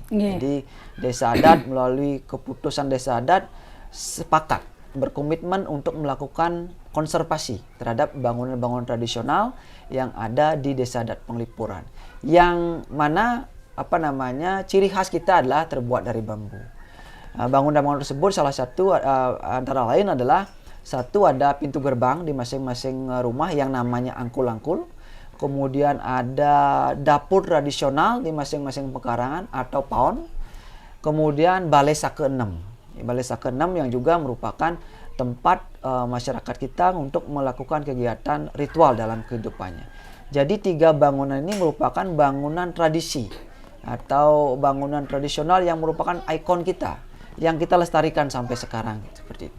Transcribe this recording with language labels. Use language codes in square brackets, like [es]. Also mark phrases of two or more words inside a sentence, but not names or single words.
[id] Jadi desa adat melalui keputusan desa adat sepakat berkomitmen untuk melakukan konservasi terhadap bangunan-bangunan tradisional yang ada di Desa Adat Penglipuran, yang mana ciri khas kita adalah terbuat dari bambu. Bangunan-bangunan tersebut salah satu antara lain adalah satu ada pintu gerbang di masing-masing rumah yang namanya angkul-angkul. Kemudian ada dapur tradisional di masing-masing pekarangan atau paon. Kemudian balai sake 6. Balai sake 6 yang juga merupakan tempat masyarakat kita untuk melakukan kegiatan ritual dalam kehidupannya. Jadi 3 bangunan ini merupakan bangunan tradisi atau bangunan tradisional yang merupakan ikon kita yang kita lestarikan sampai sekarang seperti itu.